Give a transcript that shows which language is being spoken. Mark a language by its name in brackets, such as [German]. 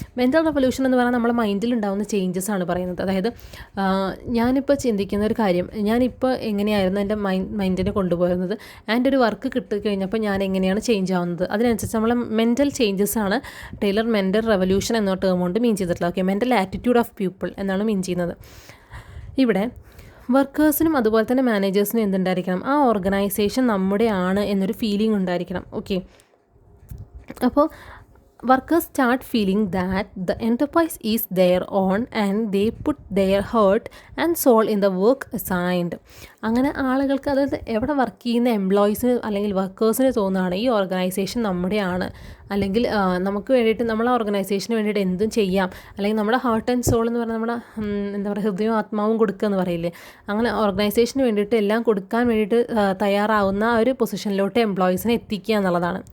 [Malayalam] Mental revolution എന്ന് പറഞ്ഞാൽ നമ്മുടെ മൈൻഡിൽ ഉണ്ടാകുന്ന ചേഞ്ചസ് ആണ് പറയുന്നത്. അതായത് ഞാനിപ്പോൾ ചിന്തിക്കുന്ന ഒരു കാര്യം, ഞാനിപ്പോൾ എങ്ങനെയായിരുന്നു എൻ്റെ മൈൻഡിനെ കൊണ്ടുപോകുന്നത്, ആൻഡ് ഒരു വർക്ക് കിട്ടിക്കഴിഞ്ഞപ്പോൾ ഞാൻ എങ്ങനെയാണ് ചേഞ്ച് ആവുന്നത്, അതിനനുസരിച്ച് നമ്മളെ മെൻ്റൽ ചേഞ്ചസ് ആണ് ടൈലർ മെൻ്റൽ റെവല്യൂഷൻ എന്ന ടേം കൊണ്ട് മീൻ ചെയ്തിട്ടുള്ളത്. Okay, mental attitude of people എന്നാണ് മീൻ ചെയ്യുന്നത്. ഇവിടെ വർക്കേഴ്സിനും അതുപോലെ തന്നെ മാനേജേഴ്സിനും എന്തുണ്ടായിരിക്കണം, ആ ഓർഗനൈസേഷൻ നമ്മുടെ ആണ് എന്നൊരു ഫീലിംഗ് ഉണ്ടായിരിക്കണം. [English] Okay, അപ്പോൾ workers start feeling that the enterprise is their own and they put their heart and soul in the work assigned. [Malayalam] അങ്ങനെ ആളുകൾക്ക്, അതായത് എവിടെ വർക്ക് ചെയ്യുന്ന എംപ്ലോയീസിന് അല്ലെങ്കിൽ വർക്കേഴ്സിന് തോന്നുകയാണ് ഈ ഓർഗനൈസേഷൻ നമ്മുടെയാണ്, അല്ലെങ്കിൽ നമുക്ക് വേണ്ടിയിട്ട് നമ്മളെ ഓർഗനൈസേഷന് വേണ്ടിയിട്ട് എന്തും ചെയ്യാം, അല്ലെങ്കിൽ നമ്മുടെ ഹാർട്ട് ആൻഡ് സോൾ എന്ന് പറഞ്ഞാൽ നമ്മുടെ എന്താ പറയുക, ഹൃദയവും ആത്മാവും കൊടുക്കുക എന്ന് പറയില്ലേ, അങ്ങനെ ഓർഗനൈസേഷന് വേണ്ടിയിട്ട് എല്ലാം കൊടുക്കാൻ വേണ്ടിയിട്ട് തയ്യാറാവുന്ന ആ ഒരു പൊസിഷനിലോട്ട് എംപ്ലോയീസിനെ എത്തിക്കുക എന്നുള്ളതാണ്.